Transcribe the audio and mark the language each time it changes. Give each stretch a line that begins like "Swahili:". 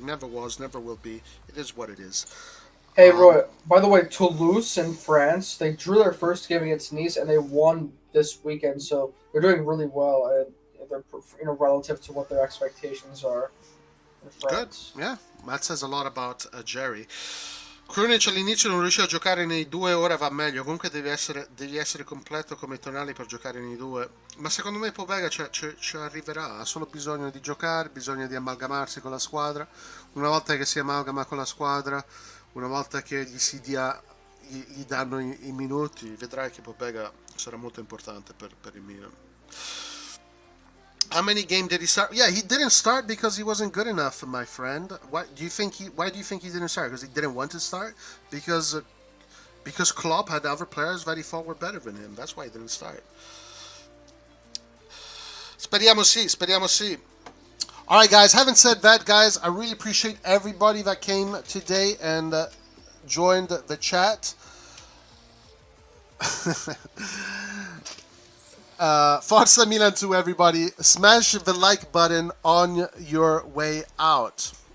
English: Never was, never will be. It is what it is. Hey Roy, by the way, Toulouse in France, they drew their first game against Nice and they won this weekend, so they're doing really well, and they're relative to what their expectations are in Good. France. Yeah. That says a lot about Jerry.
Italian: Krunic all'inizio non riusciva a giocare nei due, ora va meglio. Comunque devi essere completo come Tonali per giocare nei due. Ma secondo me Povega ci arriverà. Ha solo bisogno di giocare, bisogno di amalgamarsi con la squadra. Una volta che si amalgama con la squadra, una volta che gli danno i minuti, vedrai che Povega sarà molto importante per il Milan.
English: How many games did he start? Yeah, he didn't start because he wasn't good enough, my friend. Why do you think he didn't start? Because he didn't want to start? Because Klopp had other players that he thought were better than him. That's why he didn't start.
Italian: Speriamo sì, speriamo sì.
English: All right, guys. Having said that, guys, I really appreciate everybody that came today and joined the chat. Forza Milan to everybody. Smash the like button on your way out.